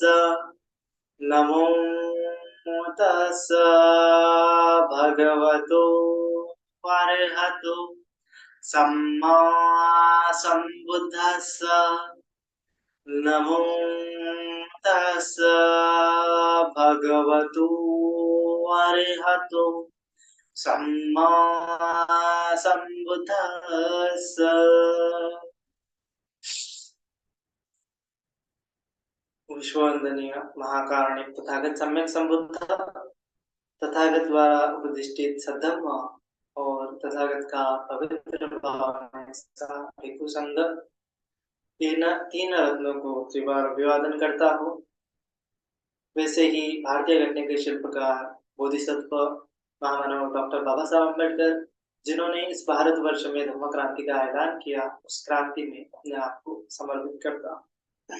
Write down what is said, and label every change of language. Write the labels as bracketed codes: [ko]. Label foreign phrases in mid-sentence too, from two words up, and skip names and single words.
[pi] नमो तस् भगवतो अरहतो सम्मा सम्बुद्धस्स। नमो तस् भगवतो अरहतो सम्मा सम्बुद्धस्स। [hi] विश्ववंदनीय महाकारुणिक तथागत सम्यक संबुद्ध, तथागत द्वारा उपदिष्टित सद्धम्म और तथागत का पवित्र भाव हेतु संग तीन रत्नों को त्रिवार अभिवादन करता हूँ। वैसे ही भारतीय घटने के शिल्पकार बोधिसत्व महामानव डॉक्टर बाबा साहब अम्बेडकर, जिन्होंने इस भारतवर्ष में धम्म क्रांति का ऐलान किया, उस क्रांति में अपने आप को समर्पित करता हूँ।